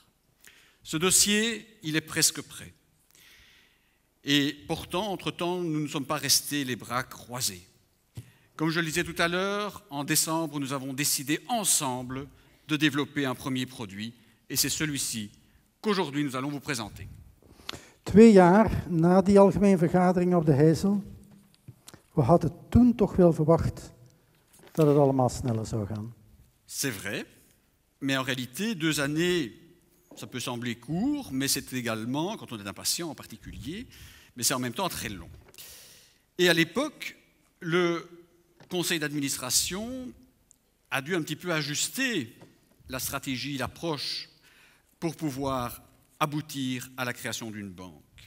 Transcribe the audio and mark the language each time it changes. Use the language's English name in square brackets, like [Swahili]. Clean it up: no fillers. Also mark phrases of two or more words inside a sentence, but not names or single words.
[French] Ce dossier, il est presque prêt. Et pourtant, entre-temps, nous ne sommes pas restés les bras croisés. Comme je le disais tout à l'heure, en décembre, nous avons décidé ensemble de développer un premier produit, et c'est celui-ci qu'aujourd'hui nous allons vous présenter. [Dutch] 2 jaar na die algemene vergadering op de Heysel, we hadden toen toch wel verwacht dat het allemaal sneller zou gaan. [French] C'est vrai, mais en réalité, 2 années, ça peut sembler court, mais c'est également, quand on est impatient en particulier, mais c'est en même temps très long. Et à l'époque, le conseil d'administration a dû un petit peu ajuster la stratégie, l'approche pour pouvoir aboutir à la création d'une banque.